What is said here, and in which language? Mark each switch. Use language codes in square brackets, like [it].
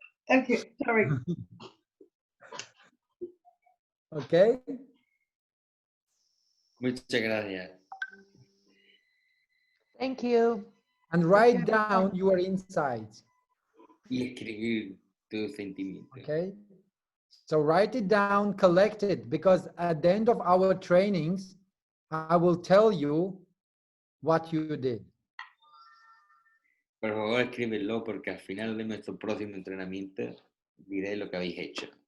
[en] Okay, sorry. Okay? [es] Muchas gracias. [en] Thank you. And write down your insights. [es] Y escribir tus sentimientos. [en] Okay? So write it down, collect it, because at the end of our trainings, I will tell you what you did. [es] Por favor, escríbelo porque al final de nuestro próximo entrenamiento diré lo que habéis hecho.